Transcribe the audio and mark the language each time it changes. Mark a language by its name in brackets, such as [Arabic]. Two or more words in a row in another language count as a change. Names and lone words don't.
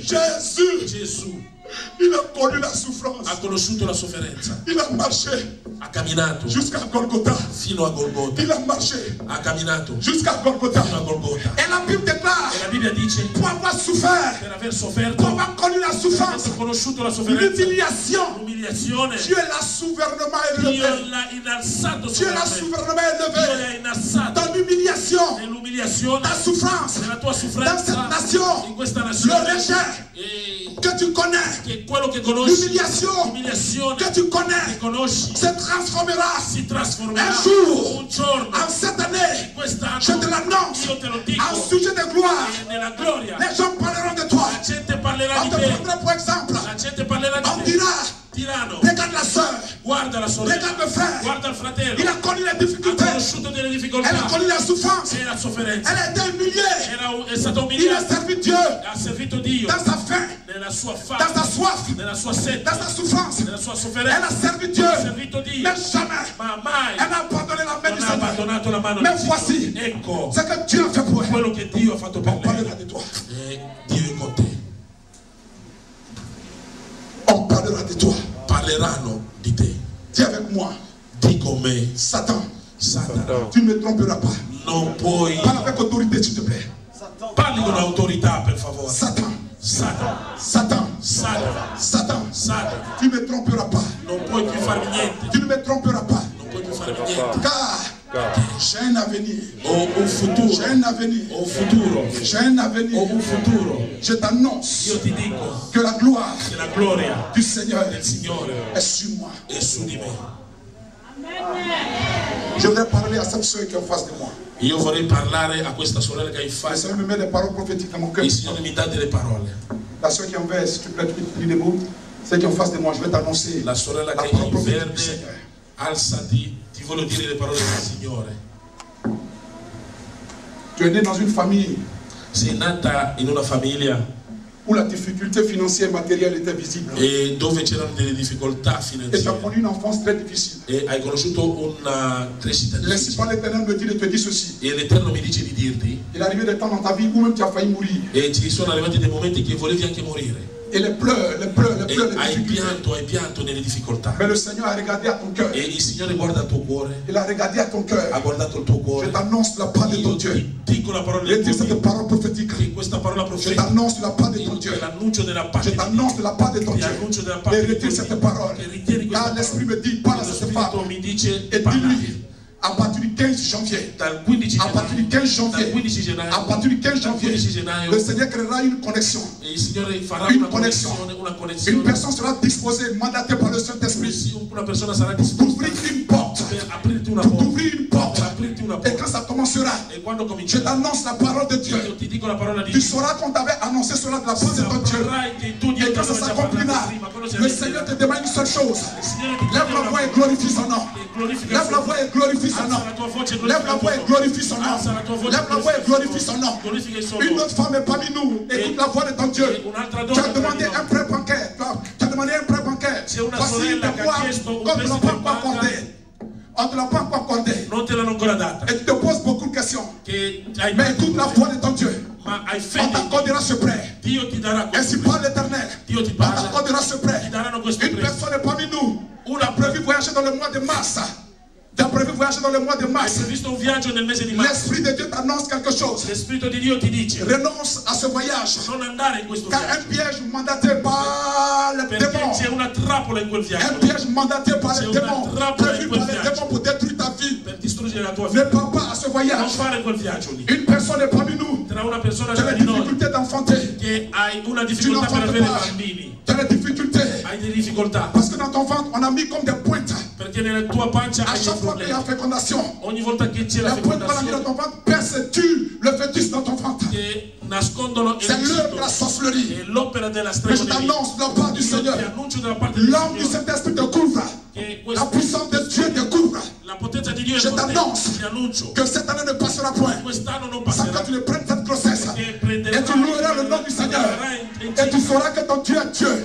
[French] Jésus, [Italian] Gesù [French] il a connu la souffrance. [Italian] ha conosciuto la sofferenza, [French] Il a marché [Italian] ha camminato [French] jusqu'à Golgotha. [Italian] fino a Golgota, [French] Il a marché [Italian] ha camminato [French] jusqu'à Golgotha. [Italian] fino a Golgota. [French] Et la Bible déclare, [Italian] E la Bibbia dice, [French] pour avoir souffert, [Italian] per aver [French] pour [Italian] sofferto, [French] avoir connu la [Italian] per [French] souffrance, [Italian] aver conosciuto la sofferenza, [French] l'humiliation, [Italian] l'umiliazione, [French] Dieu l'a souverainement [Italian] Dio [French] élevé. [Italian] l'ha innalzato [French] Dieu l'a [Italian] sopra te. [French] souverainement [Italian] Dio [French] élevé. [Italian] l'ha innalzato [French] Dans l'humiliation, [Italian] nell'umiliazione, [French] ta souffrance, [Italian] nella tua [French] dans cette [Italian] sofferenza, [French] nation, [Italian] in questa [French] le [Italian] nazione, [French] rejet [Italian] e [French] que tu connais, [Italian] che quello che conosci, [French] l'humiliation [Italian] l'umiliazione [French] que tu [Italian] che [French] connais, [Italian] conosci, [French] se transformera [Italian] si trasformerà [French] un jour, [Italian] un giorno, [French] en cette année. [Italian] in quest'anno, [French] Je te l'annonce, [Italian] io te lo [French] en [Italian] dico, [French] sujet de gloire, [Italian] e nella gloria, [French] les gens parleront de toi. [Italian] la gente parlerà [French] On [Italian] di [French] te [Italian] te, [French] prendra pour exemple. [Italian] la gente parlerà [French] On [Italian] di te, [French] dira, [Italian] diranno, [French] regarde la sœur, [Italian] Guarda la sorella. [French] Regarde le frère. [Italian] Guarda il fratello. [French] Il a connu les [Italian] Ha [French] difficultés. [Italian] conosciuto delle difficoltà. [French] Elle a connu la souffrance. [Italian] E la sofferenza. [French] Elle a été humiliée. [Italian] È stato [French] Il a [Italian] umiliato. [French] servi Dieu [Italian] Ha servito Dio. [French] dans sa faim, [Italian] Nella sua [French] dans [Italian] fame. [French] sa soif, [Italian] Nella sua sete. [French] dans sa souffrance. [Italian] Nella sua [French] Elle [Italian] sofferenza. [French] a servi Dieu. [Italian] Ha servito Dio. [French] Mais jamais [Italian] Ma mai [French] elle n'a abandonné la main [Italian] non [French] du [Italian] ha [French] Seigneur. [Italian] abbandonato la mano [French] Mais [Italian] di [French] voici [Italian] Dio. Ecco [French] ce que Dieu a fait pour elle. [Italian] quello che Dio ha fatto per [French] On parlera [Italian] lei. [French] de toi. [Italian] E Dio è con te. [French] On parlera de toi. [Italian] Parleranno di te. [French] Dis avec moi, [Italian] Di con me, [French] Satan, [Italian] Satana. [French] tu ne me tromperas pas. [Italian] Non puoi. [French] Parle avec autorité, s'il te plaît. [Italian] Parli con autorità, per favore. [French] Satan, [Italian] Satana. [French] Satan, [Italian] Satana. [French] Satan, [Italian] Satana. [French] tu ne me tromperas pas. [Italian] Non puoi più farmi niente. [French] Tu ne me tromperas pas. [Italian] Non puoi più farmi niente. [French] Car j'ai un avenir. [Italian] Ho un futuro. [French] J'ai un avenir. [Italian] Ho un futuro. [French] J'ai un [Italian] Ho [French] avenir. [Italian] un futuro. [French] Je t'annonce [Italian] Io ti dico [French] que la gloire [Italian] che la gloria [French] du Seigneur [Italian] del Signore [French] est sur moi. [Italian] è su di me. [French] Je voudrais parler à cette soeur qui est en face de moi. [Italian] Io vorrei parlare a questa sorella che è in [French] Le [Italian] faccia. [French] Seigneur me met des paroles prophétiques dans mon cœur. [Italian] Il Signore mi dà delle parole. [French] La soeur qui est en vert, s'il te plaît, tu pries debout. Celle qui est en face de moi, je vais t'annoncer [Italian] La sorella la che è [French] parole [Italian] in [French] prophétique du [Italian] verde, [French] Seigneur. [Italian] alzati, ti voglio dire le parole del Signore. [French] Tu es né dans une famille [Italian] Sei nata in una famiglia [French] où la difficulté financière et matérielle était visible. [Italian] dove c'erano delle difficoltà [French] Et tu as [Italian] finanziarie [French] connu une enfance très difficile. [Italian] e hai conosciuto una crescita [French] L'ainsi [Italian] difficile. [French] par l'Éternel me dit de te dire ceci. [Italian] E l'Eterno mi dice di dirti, [French] Il est arrivé des temps dans ta vie où même tu as failli mourir. [Italian] e ci sono arrivati dei momenti che volevi anche morire. [French] Et les pleurs, les [Italian] Hai [French] difficultés. [Italian] pianto nelle difficoltà. [French] Mais le Seigneur a regardé à ton cœur. [Italian] E il Signore guarda il tuo cuore, [French] Il a regardé à ton cœur. [Italian] ha guardato il tuo [French] Je [Italian] cuore. [French] t'annonce la part de ton [Italian] Io [French] Dieu. [Italian] ti dico la parola [French] Je [Italian] del [French] dis [Italian] tuo [French] cette [Italian] Dio. [French] parole prophétique. [Italian] E questa parola [French] Je [Italian] profetica, [French] t'annonce la part de ton [Italian] io [French] Dieu. [Italian] te l'annuncio della [French] Je [Italian] parte di [French] t'annonce [Italian] Dio. [French] la part de ton [Italian] Ti [French] Dieu. [Italian] annuncio della [French] Et [Italian] parte di [French] retire [Italian] Dio. [French] cette parole. [Italian] Che ritieni questa [French] Car l'Esprit [Italian] parola. [French] me dit, parle à [Italian] Lo [French] cette [Italian] Spirito [French] femme. [Italian] mi dice, [French] Et [Italian] parla. [French] dis-lui, à partir du 15 janvier, [Italian] Dal 15 [French] à partir du [Italian] gennaio, [French] 15 janvier, [Italian] dal 15 gennaio, [French] à partir du 15 [Italian] dal [French] janvier, [Italian] 15 gennaio, [French] le Seigneur créera une connexion. [Italian] e il Signore farà [French] Une [Italian] una [French] connexion. [Italian] una [French] Une [Italian] connessione. [French] personne sera disposée, mandatée par le Saint-Esprit [Italian] Una persona sarà [French] pour [Italian] disposta [French] ouvrir une porte. [Italian] per aprirti una [French] Pour [Italian] porta. [French] ouvrir une porte. [Italian] Per aprirti una [French] Et quand [Italian] porta. [French] ça commencera, [Italian] E quando [French] je [Italian] comincerà, [French] t'annonce la parole de [Italian] io [French] Dieu. [Italian] ti dico la parola di [French] Tu [Italian] Dio. [French] sauras qu'on t'avait annoncé cela de la part de ton Dieu. [Italian] Saprai che tu Dio [French] Et [Italian] ti [French] quand ça [Italian] aveva già [French] s'accomplira, [Italian] parlato prima, quando si [French] le Seigneur te demande une seule chose. [Italian] Il Signore ti [French] Lève [Italian] chiede [French] la [Italian] una [French] voix et glorifie son nom. [Italian] e glorifica [French] Lève [Italian] il [French] la [Italian] suo [French] voix et glorifie son nom. [Italian] Alza la tua voce e [French] Lève la voix et glorifie son nom. [Italian] Alza la tua voce [French] Lève la voix et glorifie son nom. [Italian] glorifica il suo [French] Une [Italian] nome. [French] autre femme est parmi nous. Écoute la voix de ton Dieu. [Italian] E un'altra [French] Tu [Italian] donna [French] as demandé [Italian] tra di [French] un [Italian] noi. [French] prêt bancaire. Tu as demandé un prêt bancaire. [Italian] C'è una [French] Voici [Italian] sorella [French] des [Italian] che ha [French] mois [Italian] chiesto un [French] qu'on ne l'a [Italian] prestito [French] pas [Italian] in [French] encore [Italian] banca. [French] accordé. On ne te l'a pas encore accordé. [Italian] Non te l'hanno ancora data. [French] Et tu te poses beaucoup de questions. [Italian] Che hai [French] Mais écoute la voix de ton Dieu. [Italian] ma hai [French] On [Italian] fede. [French] t'accordera ce prêt. [Italian] Dio ti darà [French] Ainsi [Italian] questo. [French] parle l'Éternel. [Italian] Dio ti [French] On [Italian] parla. [French] t'accordera ce prêt. [Italian] Ti daranno questo [French] Une [Italian] prestito. [French] personne est parmi nous. On a prévu voyager dans le mois de mars. Tu as prévu voyager dans le mois de [Italian] Hai [French] mars. [Italian] previsto un viaggio nel mese di marzo. [French] L'Esprit de Dieu t'annonce quelque chose. [Italian] Lo Spirito di Dio ti dice [French] Renonce à ce voyage. [Italian] non andare in questo [French] Car [Italian] viaggio. [French] un piège mandaté par les [Italian] Perché [French] démons. [Italian] c'è una trappola in quel [French] Un [Italian] viaggio. [French] piège mandaté par [Italian] C'è [French] les [Italian] una [French] démons. [Italian] trappola in [French] Prévu [Italian] quel [French] par les [Italian] viaggio. [French] démons pour détruire ta vie. [Italian] Per distruggere la tua [French] Ne [Italian] vita. [French] pars pas à ce [Italian] Non [French] voyage. [Italian] fare quel viaggio lì. [French] Une personne est parmi nous. [Italian] Tra una persona [French] Tu as [Italian] tra [French] des [Italian] di noi [French] difficultés d'enfanter. [Italian] che hai una [French] Tu [Italian] difficoltà per [French] n'enfantes [Italian] avere [French] pas. [Italian] bambini, [French] Tu as des difficultés. [Italian] hai delle difficoltà [French] Parce que dans ton ventre, on a mis comme des pointes. [Italian] perché nella tua pancia [French] À [Italian] hai dei [French] chaque fois qu'il y a [Italian] problemi. [French] fécondation, [Italian] Ogni volta che c'è la [French] les pointes qu'on a mis dans [Italian] fecondazione [French] ton ventre persécutent le fœtus dans ton ventre. [Italian] che nascondono il [French] C'est l'œuvre de la [Italian] rifiuto [French] sorcellerie. [Italian] e l'opera della [French] Mais je [Italian] stregoneria. [French] t'annonce de la part du [Italian] Io ti [French] Seigneur. [Italian] annuncio dalla parte del [French] L'homme du [Italian] Signore [French] Saint-Esprit te couvre. [Italian] che [French] La puissance de Dieu te couvre. [Italian] la potenza di Dio è [French] Je [Italian] con te. [French] t'annonce [Italian] Ti annuncio [French] que cette année ne passera point [Italian] quest'anno non [French] sans [Italian] passerà [French] que tu ne prennes cette grossesse. [Italian] che prenderai [French] Et tu loueras le nom du Seigneur. Et tu sauras que ton Dieu est Dieu.